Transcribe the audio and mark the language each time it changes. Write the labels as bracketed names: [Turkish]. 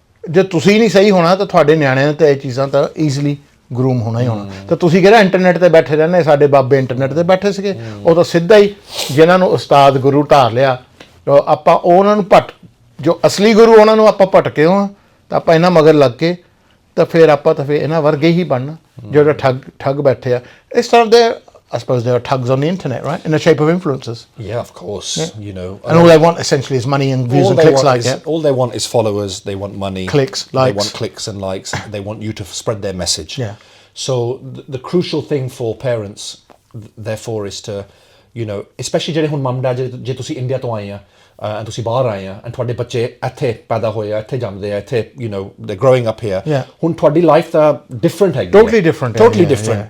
[Punjabi] ਜੇ ਤੁਸੀਂ ਨਹੀਂ ਸਹੀ ਹੋਣਾ ਤਾਂ ਤੁਹਾਡੇ ਨਿਆਣਿਆਂ ਨੇ ਤਾਂ ਇਹ ਚੀਜ਼ਾਂ ਤਾਂ ਈਜ਼ੀਲੀ ਗਰੂਮ ਹੋਣਾ ਹੀ ਹੋਣਾ ਤਾਂ ਤੁਸੀਂ ਕਿਹੜਾ ਇੰਟਰਨੈਟ 'ਤੇ ਬੈਠੇ ਰਹਿੰਦੇ ਸਾਡੇ ਬਾਬੇ ਇੰਟਰਨੈਟ 'ਤੇ ਬੈਠੇ ਸੀਗੇ ਉਹ ਤਾਂ ਸਿੱਧਾ ਹੀ ਜਿਹਨਾਂ ਨੂੰ ਉਸਤਾਦ ਗੁਰੂ ਧਾਰ ਲਿਆ ਆਪਾਂ ਉਹਨਾਂ ਨੂੰ ਜੋ ਅਸਲੀ ਗੁਰੂ ਉਹਨਾਂ ਨੂੰ ਆਪਾਂ ਭਟਕੇ ਹੋ ਤਾਂ ਆਪਾਂ ਇਹਨਾਂ ਮਗਰ ਲੱਗ ਕੇ ਤਾਂ ਫਿਰ ਇਹਨਾਂ ਵਰਗੇ ਹੀ ਬਣਨਾ ਜਿਹੜੇ ਠੱਗ ਬੈਠੇ ਆ ਇਸ ਤਰ੍ਹਾਂ ਦੇ [English] I suppose there are thugs on the internet, right? In the shape of influencers. Yeah, of course. You know, and all they want essentially is money and views and clicks, all they want is followers. They want money, clicks, likes. They want clicks and likes. They want you to spread their message. Yeah. So the crucial thing for parents, therefore, is to, especially [Punjabi] ਜਿਹੜੇ ਹੁਣ ਮਮ dad ਜੇ ਤੁਸੀਂ India ਤੋਂ ਆਏ ਆ ਤੁਸੀਂ ਬਾਹਰ ਆਏ ਆ ਐਂਡ ਤੁਹਾਡੇ ਬੱਚੇ ਇੱਥੇ ਪੈਦਾ ਹੋਏ ਆ ਇੱਥੇ ਜੰਮਦੇ ਆ ਇੱਥੇ ਦੇ [English] growing up here [Punjabi] ਹੁਣ ਤੁਹਾਡੀ ਲਾਈਫ ਤਾਂ ਡਿਫਰੈਂਟ ਹੈਗੀ [English] totally different